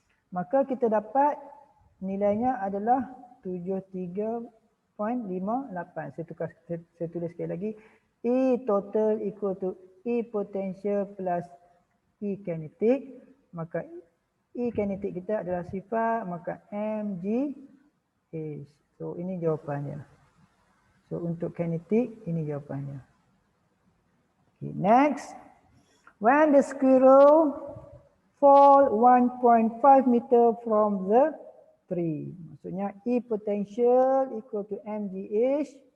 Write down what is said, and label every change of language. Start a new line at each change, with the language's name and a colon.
Malay: Maka kita dapat nilainya adalah 73.58. Saya tulis sekali lagi.
English: E total equal to E potential plus E kinetic.
Malay: Maka E kinetic kita adalah sifar, maka mgh. So ini jawapannya. So untuk kinetic ini jawapannya.
English: Okay, next. When the squirrel fall 1.5 meter from the tree.
Malay: Maksudnya
English: E potential equal to mgh.